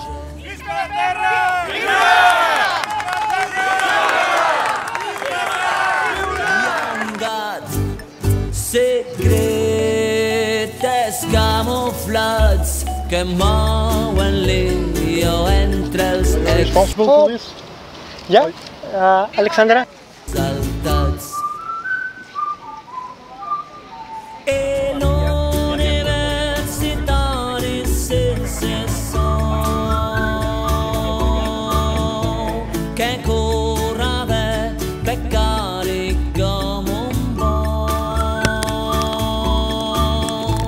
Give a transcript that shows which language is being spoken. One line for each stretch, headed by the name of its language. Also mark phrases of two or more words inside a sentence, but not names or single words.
Catalan: Visca la terra! Secretes camuflats que mouen l'io entre els
English: Responsible for this? Yeah, Alexandra.
Catalan: exaltats. I l'universitari sense sou que corre de becari com un bou.